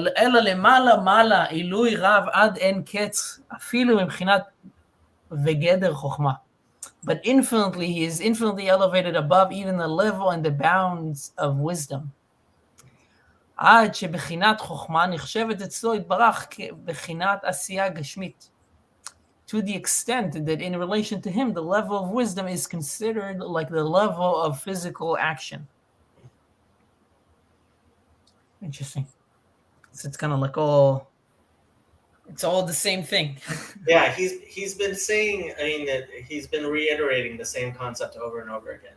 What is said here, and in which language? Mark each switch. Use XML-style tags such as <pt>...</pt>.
<he>אלא למעלה עילוי רב עד אין קץ, אפילו מבחינת וגדר חוכמה.</he> <en>But infinitely, He is infinitely elevated above even the level and the bounds of wisdom.</en> <he>עד שבחינת חוכמה נחשבת אצלו יתברך כבחינת עשייה גשמית.</he> <en>To the extent that in relation to Him, the level of wisdom is considered like the level of physical action. Interesting. So it's kind of like it's all the same thing. Yeah, he's been saying, I mean, that he's been reiterating the same concept over and over again.</en>